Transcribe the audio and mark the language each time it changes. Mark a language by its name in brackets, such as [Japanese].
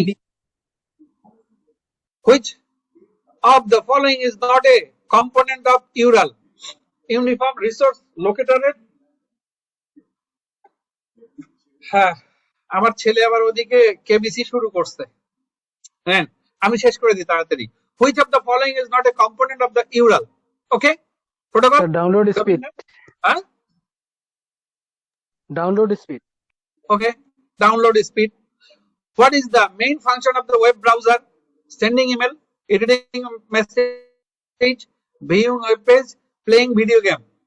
[English] লি Which of the following is not a component of URL? Uniform Resource Locator এর? [Bangla] হ্যাঁ, আমার ছেলে আবার ওদিকে কেবিসি শুরু করছে। হ্যাঁ, আমি শেষ করে দিই তাড়াতাড়ি। [English] Which of the following is not a component of the URL? Okay, protocol. Sir, download speed. Huh? Download speed. Okay, download speed. What is the main function of the web browser? Sending email, editing a message, viewing web page, playing video game.